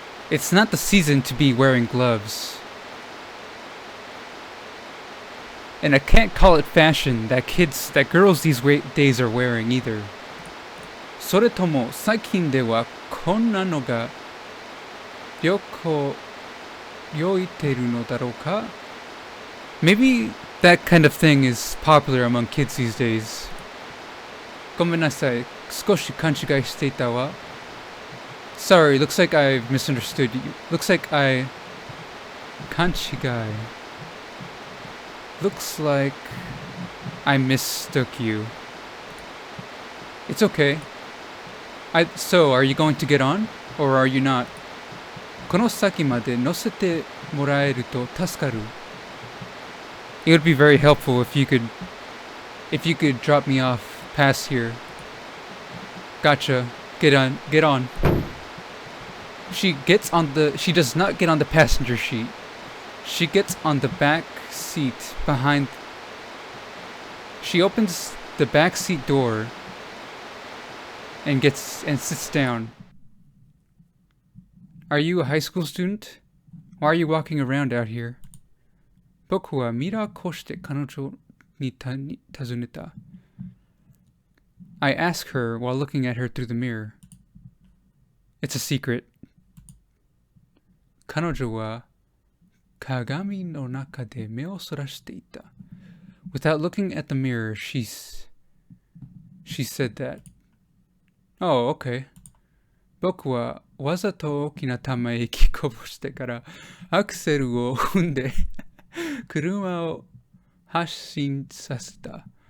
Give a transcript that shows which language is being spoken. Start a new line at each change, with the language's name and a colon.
English: It's not the season to be wearing gloves. And I can't call it fashion that girls these days are wearing either.
Japanese: それとも最近ではこんなのがよく良いているのだろうか?
English: Maybe that kind of thing is popular among kids these days.
Japanese: ごめんなさい、少し勘違いしていたわ。
English: Sorry, looks like I've misunderstood you. Looks like I... Kanchigai. Looks like I mistook you. It's okay. So, are you going to get on? Or are you not?
Japanese: この先まで乗せてもらえると助かる。
English: It would be very helpful if you could drop me off past here. Gotcha. Get on. She does not get on the passenger seat. She gets on the back seat behind. She opens the back seat door and sits down. Are you a high school student? Why are you walking around out here?
Japanese: 僕はミラー越して彼女に尋ねた.
English: I ask her while looking at her through the mirror. It's a secret.
Japanese: 彼女は鏡の中で目をそらしていた.
English: Without looking at the mirror, she said that. Oh, okay.
Japanese: 僕はわざと大きなため息こぼしてからアクセルを踏んで車を発進させた.